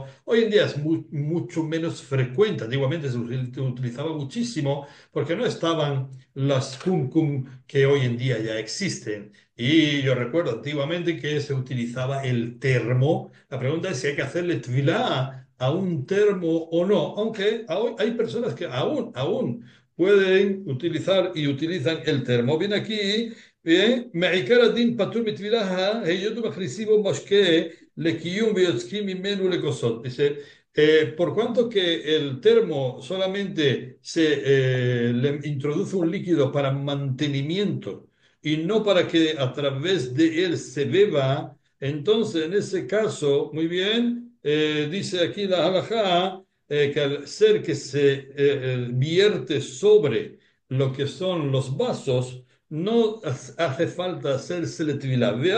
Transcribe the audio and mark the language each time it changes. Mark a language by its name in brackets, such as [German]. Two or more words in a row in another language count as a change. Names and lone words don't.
[Spanish] Hoy en día es mucho menos frecuente. Antiguamente se utilizaba muchísimo porque no estaban las kumkum que hoy en día ya existen. Y yo recuerdo antiguamente que se utilizaba el termo. La pregunta es si hay que hacerle tvilá a un termo o no, aunque hay personas que aún pueden utilizar y utilizan el termo. Bien aquí, bien, [Hebrew] מעיקר הדין פטור מטבילה, היות ומכניסים בו משקה לקיום ויוצקים ממנו לכוסות. [Spanish] Dice, por cuanto que el termo solamente le introduce un líquido para mantenimiento y no para que a través de él se beba, entonces en ese caso, muy bien, dice aquí la halajá, que al ser que se vierte sobre lo que son los vasos, no hace falta hacer selectividad.